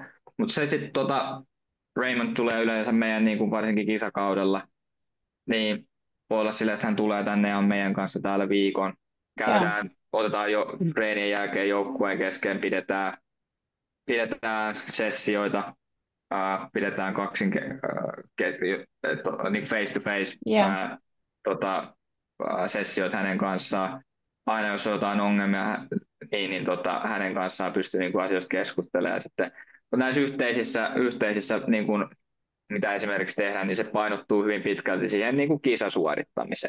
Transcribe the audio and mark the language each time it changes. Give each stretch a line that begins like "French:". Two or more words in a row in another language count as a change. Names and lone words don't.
Finnish: Mutta se sitten Raymond tulee yleensä meidän niin kuin varsinkin kisakaudella, niin voi olla sille, että hän tulee tänne ja on meidän kanssa täällä viikon. joo, Otetaan jo treenien jälkeen joukkueen kesken, pidetään sessioita, pidetään niin
English: face to face
Finnish: joo, sessioita hänen kanssaan. Aina jos on jotain ongelmia, hänen kanssaan pystyy niin kuin asioista keskustelemaan. Ja sitten, mutta näissä yhteisissä niin kuin mitä esimerkiksi tehdään, niin se painottuu hyvin pitkälti siihen niin kuin kisasuorittamiseen.